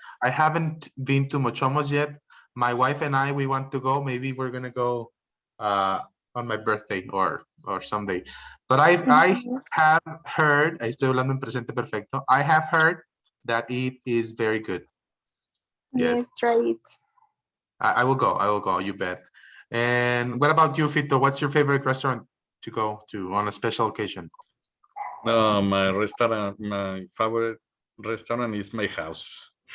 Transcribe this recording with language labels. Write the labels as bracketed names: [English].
[English] I haven't been to Mochomos yet. My wife and I, we want to go. Maybe we're gonna go on my birthday or someday. But I have heard, [Spanish] estoy hablando en presente perfecto. [English] I have heard that it is very good. Yes, Try it. I will go, you bet. And what about you, Fito? What's your favorite restaurant to go to on a special occasion? No, my favorite restaurant is my house.